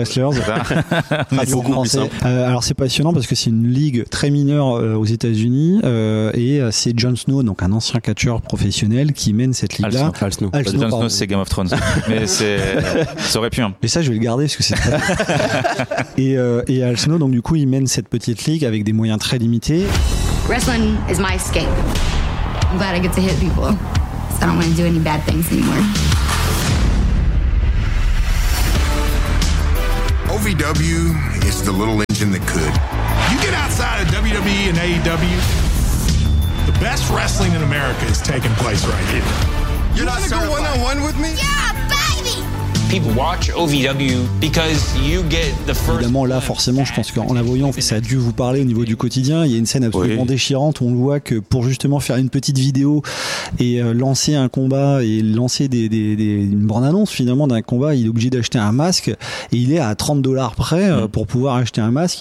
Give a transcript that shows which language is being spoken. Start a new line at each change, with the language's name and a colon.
French: C'est beaucoup plus simple. Alors c'est passionnant parce que c'est une ligue très mineure aux États-Unis et c'est Jon Snow, donc un ancien catcheur professionnel, qui mène cette ligue-là. Al Snow, c'est Game of Thrones, mais c'est ça aurait pu. Hein. Mais ça, je vais le garder parce que c'est. et Al Snow, donc du coup, il mène cette petite ligue avec des moyens très limités.
English: Wrestling is my escape. I'm glad I get to hit people. So I don't want to do any bad things anymore. OVW is the little engine that could. You get outside of WWE and AEW, the best wrestling in America is taking place right here. You're not going one-on-one with me? Yeah, baby!
French: Évidemment, là, forcément, je pense qu'en la voyant, ça a dû vous parler au niveau du quotidien. Il y a une scène absolument déchirante où on voit que pour justement faire une petite vidéo et lancer un combat et lancer une bande-annonce finalement d'un combat, il est obligé d'acheter un masque et il est à $30 près pour pouvoir acheter un masque.